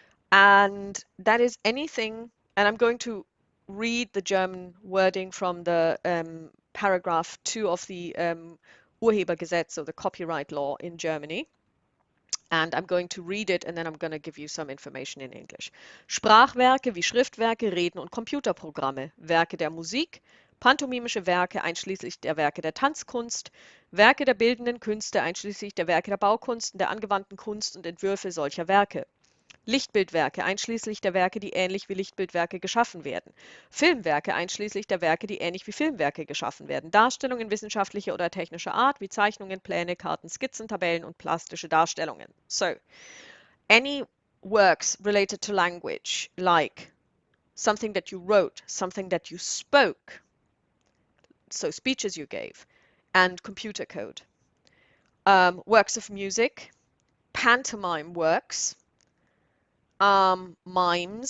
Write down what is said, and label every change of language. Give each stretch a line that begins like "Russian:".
English: And that is anything, and I'm going to read the German wording from the paragraph 2 of the Urhebergesetz, so the copyright law in Germany. And I'm going to read it and then I'm going to give you some information in English.
German: Sprachwerke wie Schriftwerke, Reden und Computerprogramme, Werke der Musik, pantomimische Werke einschließlich der Werke der Tanzkunst, Werke der bildenden Künste einschließlich der Werke der Baukunst und der angewandten Kunst und Entwürfe solcher Werke. Lichtbildwerke einschließlich der Werke, die ähnlich wie Lichtbildwerke geschaffen werden. Filmwerke einschließlich der Werke, die ähnlich wie Filmwerke geschaffen werden. Darstellungen wissenschaftlicher oder technischer Art, wie Zeichnungen, Pläne, Karten, Skizzen, Tabellen und plastische Darstellungen.
English: So, any works related to language, like something that you wrote, something that you spoke, so speeches you gave, and computer code. Works of music, pantomime works, mimes.